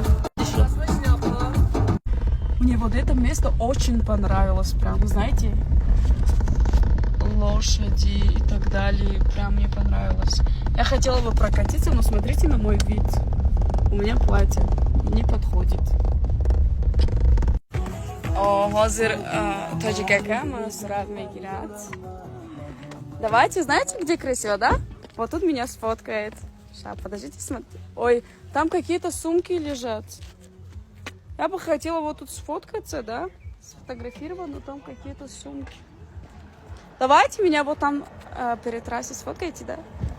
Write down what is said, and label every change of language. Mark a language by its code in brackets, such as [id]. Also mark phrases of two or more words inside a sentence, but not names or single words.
[ru] Мне вот это место очень понравилось, прям, знаете, лошади и так далее, прям мне понравилось. Я хотела бы прокатиться, но смотрите на мой вид. У меня платье не подходит. [uz] Hozir Tojik aka surat мегират. [ru] Давайте, знаете, где красиво, да? Вот тут меня сфоткает. Сейчас, подождите, смотрите. Ой, там какие-то сумки лежат. Я бы хотела вот тут сфоткаться, да? Сфотографировать, но там какие-то сумки. Давайте меня вот там перед трассой сфоткаете, да?